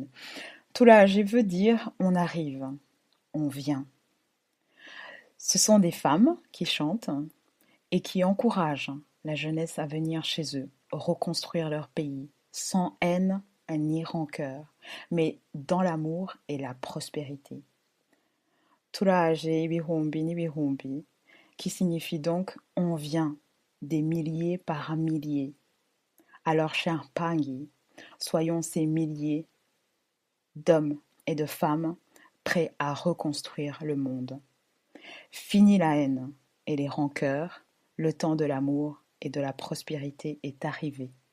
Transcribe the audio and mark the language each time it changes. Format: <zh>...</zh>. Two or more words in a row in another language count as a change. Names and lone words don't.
<fr>Turaje veut dire on arrive, on vient. Ce sont des femmes qui chantent et qui encouragent la jeunesse à venir chez eux, reconstruire leur pays, sans haine ni rancœur, mais dans l'amour et la prospérité.</fr> <rw>Turaje ibihumbi n'ibihumbi,</rw> <fr>qui signifie donc on vient, des milliers par milliers. Alors, cher Mpangi, soyons ces milliers d'hommes et de femmes prêts à reconstruire le monde. Fini la haine et les rancœurs, le temps de l'amour et de la prospérité est arrivé.</fr>